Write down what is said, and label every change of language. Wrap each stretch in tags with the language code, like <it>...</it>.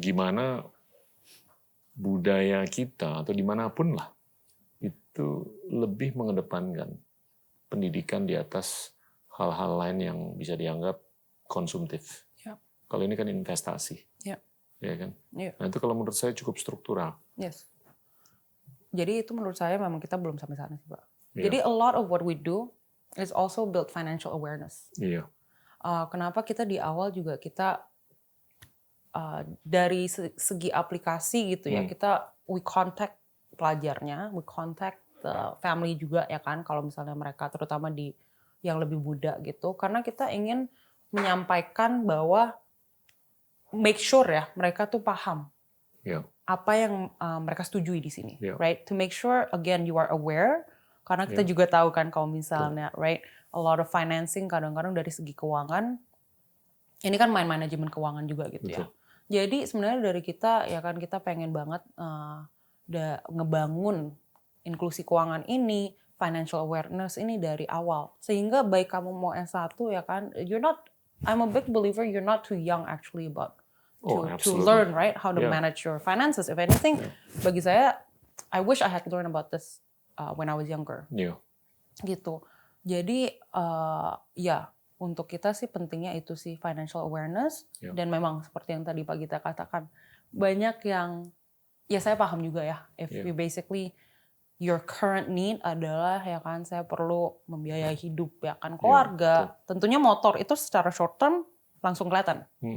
<id>Gimana budaya kita atau dimanapun lah itu lebih mengedepankan pendidikan di atas hal-hal lain yang bisa dianggap konsumtif. Kalau ini kan investasi, ya kan. Nah itu kalau menurut saya cukup struktural. Jadi itu menurut saya memang kita belum sampai sana sih, Pak.</id> <en>Jadi a lot of what we do is also build financial awareness.</en> <id>Kenapa kita di awal juga kita dari segi aplikasi gitu ya, kita we contact pelajarnya,</id> <en>we contact the family</en> <id>juga ya kan, kalau misalnya mereka terutama di yang lebih muda gitu, karena kita ingin menyampaikan bahwa</id> <en>make sure</en> <id>ya mereka tuh paham apa yang mereka setujui di sini, right?</id> <en>To make sure again you are aware,</en> <id>karena kita juga tahu kan kalau misalnya</id> <en>right a lot of financing</en> <id>kadang-kadang dari segi keuangan ini kan main manajemen keuangan juga gitu ya. Jadi sebenarnya dari kita ya kan kita pengen banget ngebangun inklusi keuangan ini financial awareness ini dari awal. Sehingga baik kamu mau S1 ya kan,</id> <en>I'm a big believer you're not too young actually about to learn, right, how to manage your finances. If anything,</en> <id>bagi saya,</id> <en>I wish I had learned about this when I was younger.</en> <id>Gitu. Jadi ya untuk kita sih pentingnya itu sih financial awareness dan memang seperti yang tadi Pak Gita katakan banyak yang ya saya paham juga ya.</id> <en>If you basically your current need</en> <id>adalah ya kan saya perlu membiayai hidup ya kan keluarga, tentunya motor itu secara short term langsung kelihatan.</id>